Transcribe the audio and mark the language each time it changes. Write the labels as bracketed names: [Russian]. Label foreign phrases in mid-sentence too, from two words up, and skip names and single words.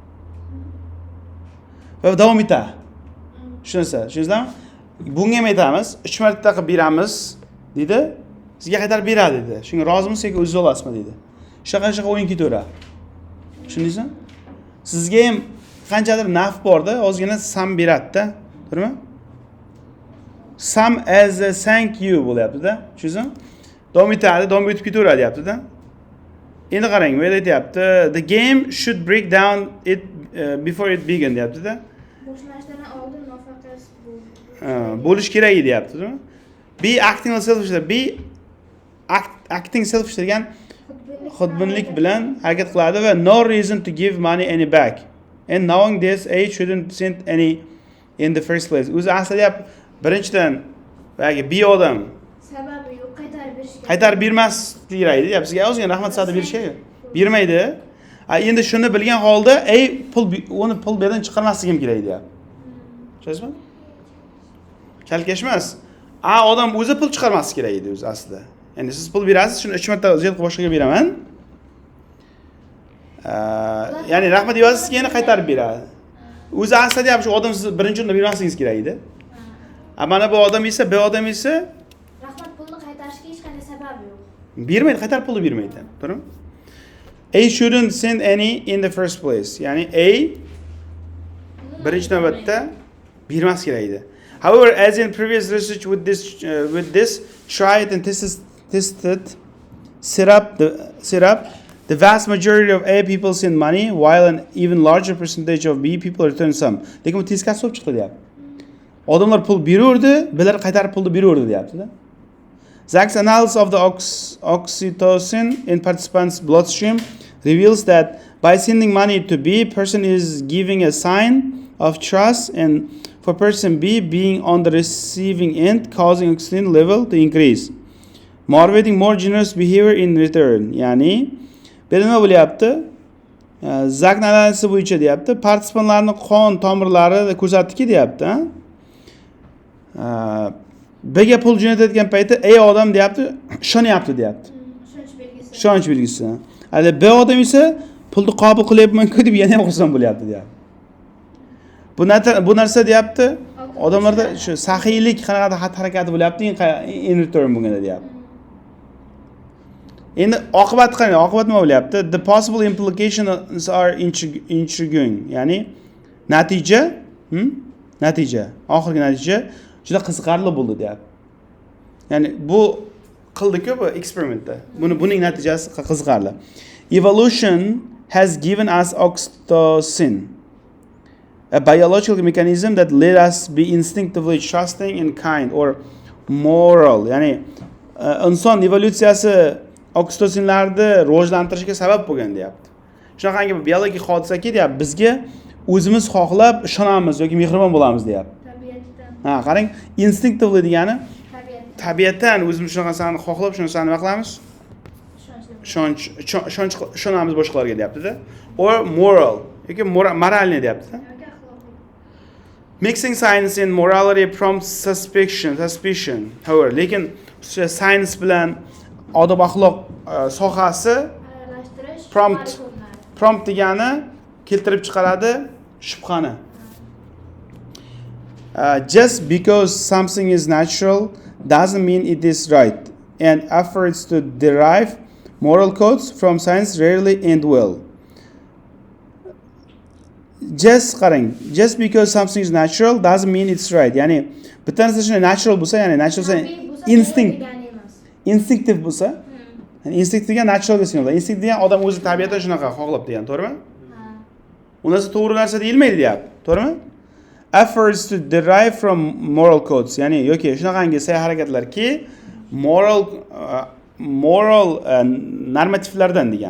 [Uzbek] Va davom etadi. Tushunasizmi? Bunga ham aytamiz, 3 marta qilib beramiz dedi, sizga qaytarib beradi dedi. Shunga rozimisiz yoki o'zingiz olasizmi dedi. Shaqaqa o'yin ketaveradi. Tushundingizmi? Sizga ham qanchadir naf borda, ozgina sam beradi-da, to'g'rimi? [English] Some as a thank you [Uzbek] bo'lyapti-da. Tushundingizmi? Davom etadi, davom etib ketaveradi deyapti-da. Endi qarang, bu yerda aytyapti, [English] the game should break down it before it began [Uzbek] deyapti-da. Boshlashdan oldin muvaffaqiyatsiz bo'lish kerak edi deyapti, to'g'rimi? [English] Be acting selfish, be acting selfish [Uzbek] degan xudbinlik bilan harakat qiladi va [English] no reason to give money any back. And knowing this, A shouldn't send any in the first place. [Uzbek] O'zi aslida birinchidan bagi B odam sababi yo'q, qaytarib berish kerak. Qaytarib bermas kerak edi. Sizga ozgina rahmat sifatida berish kerak. Bermaydi. Endi shuni bilgan holda uni pul berdan chiqarmasligim kerak deyapti. Tushunasizmi? Kalkash emas. Odam o'zi pul chiqarmasi kerak edi o'zi aslida. Endi siz pul berasiz, shuni 3 marta ziyod qilib boshqaga beraman. Ya'ni rahmat deyasiz, keyin qaytarib beradi. O'zi aslida ham shu odam siz birinchi o'rinda bermasligingiz kerak edi. Mana bu odam esa, bu odam esa rahmat pulni qaytarishga hech qanday sabab yo'q. Bermaydi, qaytarib pulni bermaydi, to'g'rimi? [English] A shouldn't send any in the first place. [Uzbek] Ya'ni A birinchi navbatda bermas kerak edi. [English] However, as in previous research with this tried and tested syrup, the vast majority of A people send money, while an even larger percentage of B people return some. [Uzbek] Lekin bu teskari bo'lib chiqdi deyapti. Odamlar pul beraverdi, bular qaytarib pulni beraverdi deyapti-da. [English] Zach's analysis of the oxytocin in participants' bloodstream reveals that by sending money to B, person is giving a sign of trust, and for person B being on the receiving end, causing oxytocin level to increase, motivating more generous behavior in return. [Uzbek] Ya'ni bu nima bo'lyapti? Zach analisi bo'yicha deyapti, participantlarning qon tomirlarida ko'rsatdiki deyapti, Bga pul jo'natayotgan payti A odam deyapti, ishonyapti deyapti. Ishonch belgisi. B odam esa pulni qabul qilyapman-ku deb yana ham xursand bo'lyapti deyapti. Bu narsa deyapti, odamlarda shu saxiylik qanaqadir xatti-harakati bo'lyapti, [English] in return [Uzbek] bo'lganda deyapti. Endi oqibat qarang, oqibat nima bo'lyapti? [English] The possible implications are intriguing. [Uzbek] Ya'ni natija, oxirgi natija juda qiziqarli bo'ldi deyapti. Ya'ni bu qildik-ku bu eksperimentda. Buning natijasi qiziqarli. [English] Evolution has given us oxytocin, a biological mechanism that led us be instinctively trusting and kind or moral. [Uzbek] Ya'ni inson evolyutsiyasi oksitosinlarni rivojlantirishga sabab bo'lgan deyapti. Shunaqangi bir biologik hodisaki deyapti, bizga o'zimiz xohlab ishonamiz yoki mehribon bo'lamiz deyapti. Tabiatdan. Qarang, instinctively degani tabiatdan o'zimiz shunaqa narsani xohlab, shu narsani nima qilamiz? Ishonamiz boshqalarga deyapti-da. [English] Or moral [Uzbek] yoki moralni deyapti-da. [English] Mixing science and morality prompts suspicion. However, [Uzbek] lekin science bilan odob axloq sohasi prompt Prompt degani keltirib chiqaradi shubhani. [English] Just because something is natural doesn't mean it is right, and efforts to derive moral codes from science rarely end well. Just because something is natural doesn't mean it's right. [Uzbek] Ya'ni bitta narsa shunday natural bo'lsa, ya'ni natural bo'lsa instinct, degani emas. instinktiv bo'lsa, ya'ni instinct degan naturalga sig'inadi. Instinct degan odam o'zi tabiatan shunaqa xohlab degan, to'g'rimi? Ha. U narsa to'g'ri narsa deyilmaydi, deyapti, to'g'rimi? [English] Efforts to derive from moral codes, [Uzbek] ya'ni yoki shunaqangi sa'y-harakatlarki moral normativlardan degan.